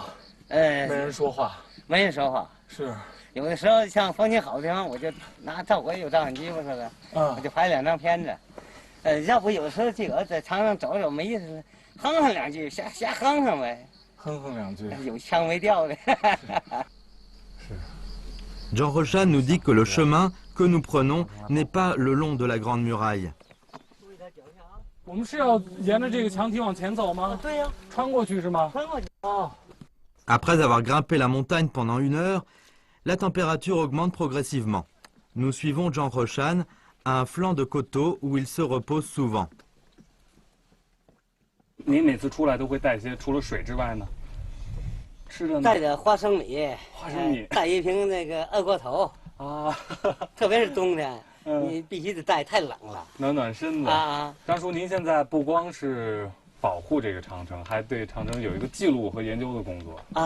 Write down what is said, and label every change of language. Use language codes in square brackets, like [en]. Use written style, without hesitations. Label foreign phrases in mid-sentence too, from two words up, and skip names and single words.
[zh] 没人说话。没人说话。是。有的时候像风景好的地方，我就拿照鬼有照相机，我说的，我就拍2张片子。要不有的时候这个在场上走走没意思，哼哼2句，瞎哼哼呗。哼哼2句。有腔没调的。 [fr] Jean Rochan nous dit que le chemin que nous prenons n'est pas le long de la Grande Muraille. [zh] 我们是要沿着这个墙体往前走吗？对呀，穿过去是吗？穿过去。哦。 [fr] Après avoir grimpé la montagne pendant 1 heure, la température augmente progressivement. Nous suivons Jean Rochan à un flanc de coteau où il se repose souvent. [zh] 您每次出来都会带些除了水之外呢？吃的呢？带点花生米，带一瓶那个二锅头啊，特别是冬天，你必须得带，太冷了，暖身子啊。张叔，您现在不光是保护这个长城，还对长城有一个记录和研究的工作啊。